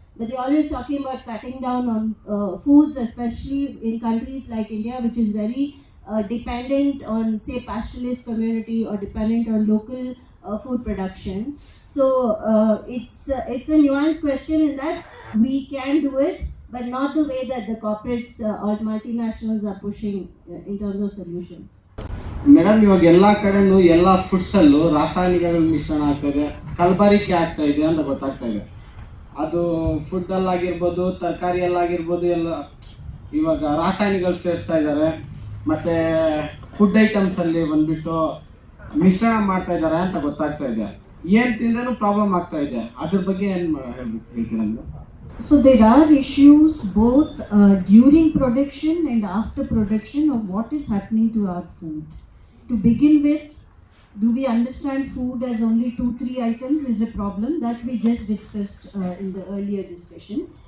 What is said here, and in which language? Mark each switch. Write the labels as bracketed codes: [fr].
[en] But they're always talking about cutting down on foods, especially in countries like India, which is very dependent on, say, pastoralist community or dependent on local food production. So it's a nuanced question in that we can do it, but not the way that the corporates or multinationals are pushing in terms of solutions. [kn] Madam, ಇವಾಗ ಎಲ್ಲ ಕಡೆನೂ ಎಲ್ಲ ಫುಡ್ಸಲ್ಲೂ ರಾಸಾಯನಿಕಗಳ ಮಿಶ್ರಣ ಆಗ್ತಾಯಿದೆ, ಕಲಬೆರಕೆ ಆಗ್ತಾ ಇದೆ ಅಂತ ಗೊತ್ತಾಗ್ತಾ ಇದೆ. ಅದು ಫುಡ್ಡಲ್ಲಾಗಿರ್ಬೋದು, ತರಕಾರಿಯಲ್ಲಾಗಿರ್ಬೋದು, ಎಲ್ಲ ಇವಾಗ ರಾಸಾಯನಿಕಗಳು ಸೇರಿಸ್ತಾ ಇದ್ದಾರೆ. ಮತ್ತು ಫುಡ್ ಐಟಮ್ಸಲ್ಲಿ ಬಂದುಬಿಟ್ಟು ಮಿಶ್ರಣ ಮಾಡ್ತಾ ಇದ್ದಾರೆ ಅಂತ ಗೊತ್ತಾಗ್ತಾ ಇದೆ. ಏನು ತಿಂದರೂ ಪ್ರಾಬ್ಲಮ್ ಆಗ್ತಾ ಇದೆ. ಅದ್ರ ಬಗ್ಗೆ ಏನು ಹೇಳ್ತೀರಾ ನೀವು? [en] So there are issues both during production and after production of what is happening to our food. To begin with, do we understand food as only 2-3 items is a problem that we just discussed in the earlier discussion.